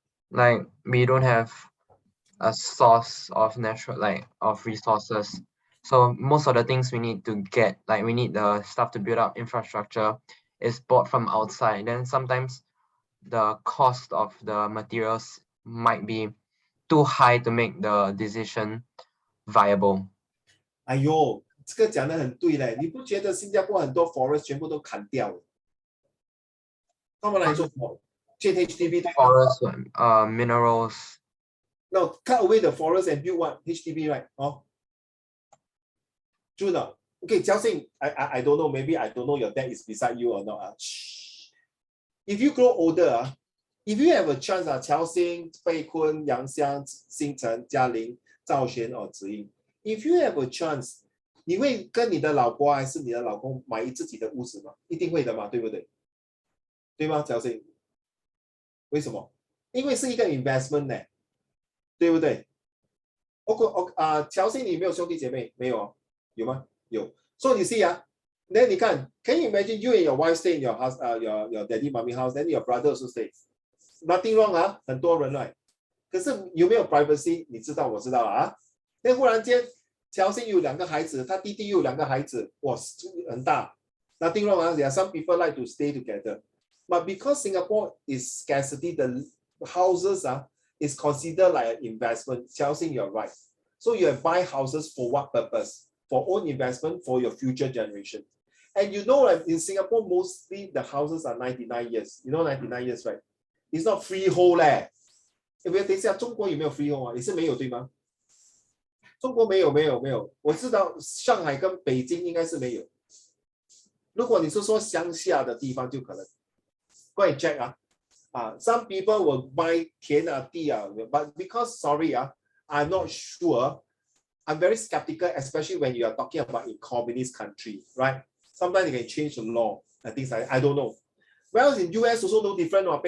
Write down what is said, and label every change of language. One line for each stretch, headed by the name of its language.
English: Like we don't have a source of natural of resources. So most of the things we need to get, like we need the stuff to build up infrastructure, is bought from outside. Then sometimes the cost of the materials might be too high to make the decision viable.
Chinese: 哎呦，这个讲得很对嘞，你不觉得新加坡很多 forest 全部都砍掉了？他们来说什么？建 HDB 对吗？
English: Forest, minerals. No, cut away the forest and build what? HDB, right? Oh. True now. Okay, Jiao Xing, I don't know, maybe I don't know your dad is beside you or not. If you grow older, if you have a chance, Qiao Xing, Fei Kun, Yang Xiang, Xingchen, Jialing, Zhao Xuan or Ziying, if you have a chance,
Chinese: 你会跟你的老婆还是你的老公买自己的屋子吗？一定会的嘛，对不对？对吗，Jiao Xing？为什么？因为是一个 investment 呢，对不对？乔欣，你没有兄弟姐妹？没有，有吗？有。
English: So you see, then
Chinese: 你看
English: ，Can you imagine you and your wife stay in your house, your daddy, mommy house, then your brother also stays. Nothing wrong
Chinese: 很多人来。可是有没有 privacy？ 你知道，我知道啊。那忽然间，乔欣有2个孩子，他弟弟又有2个孩子，哇，很大。
English: Nothing wrong There are some people like to stay together, but because Singapore is scarcity, the houses is considered like an investment. Xiao Xing, you're right. So you buy houses for what purpose? For own investment, for your future generation. And you know, like in Singapore, mostly the houses are 99 years. You know 99 years, right? It's not freehold 嘞。
Chinese: 等一下，中国有没有 freehold 啊？也是没有，对吗？中国没有。我知道上海跟北京应该是没有。如果你是说乡下的地方，就可能。
English: Go and check some people will buy 田地but because sorry I'm not sure. I'm very skeptical, especially when you are talking about in communist country, right? Sometimes they can change the law and things like that. I don't know. Whereas in US also no different.